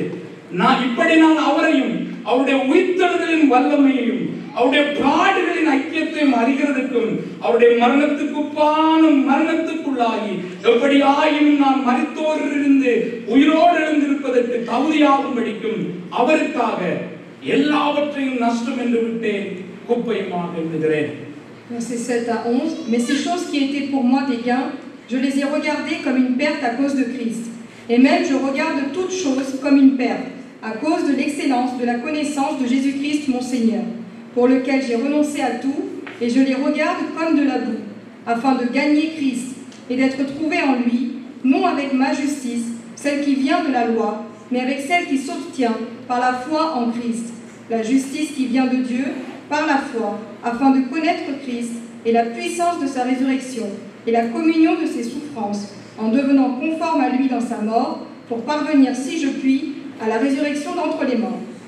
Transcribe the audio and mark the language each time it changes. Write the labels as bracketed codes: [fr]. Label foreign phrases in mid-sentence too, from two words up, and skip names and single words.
[ta] இப்படி நான் அவரையும் அவருடைய உயிர்த்தெழுதலின் வல்லமையையும் அவருடைய பாடுகளின் ஐக்கியத்தையும் அறிகிறதுக்கும் அவருடைய மரணத்துக்குப்பான மரணத்துக்குள்ளாகி எப்படி ஆயினும் நான் மரித்தோரிலிருந்து உயிரோடு எழுந்திருப்பதற்கு தகுதியாகும்படிக்கும் அவருக்காக எல்லாவற்றையும் நஷ்டம் என்று விட்டேன், குப்பையுமாக எண்ணுகிறேன். [fr] Versets 7 à 11. Mais ces choses qui étaient pour moi des gains, je les ai regardées comme une perte à cause de Christ. Et même je regarde toutes choses comme une perte, à cause de l'excellence de la connaissance de Jésus-Christ mon Seigneur, pour lequel j'ai renoncé à tout, et je les regarde comme de la boue, afin de gagner Christ, et d'être trouvé en lui, non avec ma justice, celle qui vient de la loi, mais avec celle qui s'obtient par la foi en Christ, la justice qui vient de Dieu par la foi, afin de connaître Christ et la puissance de sa résurrection, et la communion de ses souffrances, en devenant conforme à lui dans sa mort, pour parvenir, si je puis, à la résurrection d'entre les morts.